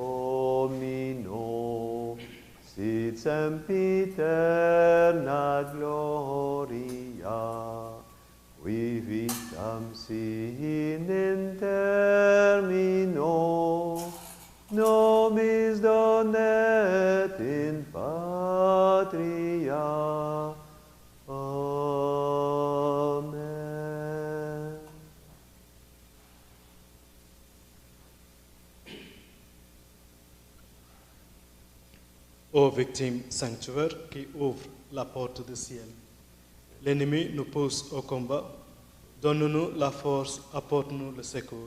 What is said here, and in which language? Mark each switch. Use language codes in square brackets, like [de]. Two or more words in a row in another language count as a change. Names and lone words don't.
[la] Domino, sit sempiterna gloria, qui vitam sin in termino, nobis donet in patria. Amen. [fr] Ô victime sanctuaire qui ouvre la porte du ciel, l'ennemi nous pousse au combat, donne-nous la force, apporte-nous le secours.